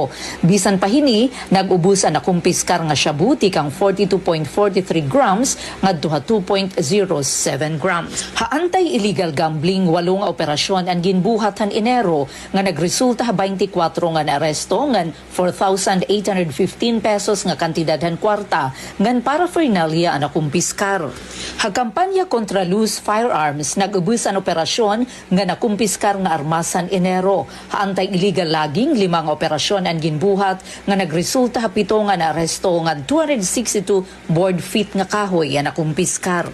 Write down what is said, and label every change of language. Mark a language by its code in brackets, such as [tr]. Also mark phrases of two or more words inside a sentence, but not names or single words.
[war] Bisan pa hini nag-ubusan na kumpiskar nga shabu tikang 42.43 grams ngadto 2.07 grams. Ha [en] anti-illegal gambling [war] 8 nga operasyon ang ginbuhat han Enero nga nagresulta ha 24 nga naaresto ngan 4,815 pesos nga kantidad han kwarta ngan paraphernalia ang nakumpiskar. Ha kampanya kontra [en] loose firearms [war] nag-ubus ang operasyon nga nakumpiskar nga armas han Enero. Ha [en] anti-illegal logging [war] 5 nga operasyon ang ginbuhat nga nagresulta ha 7 nga naaresto nga 262 [en] board feet [war] nga kahoy ang nakumpiskar.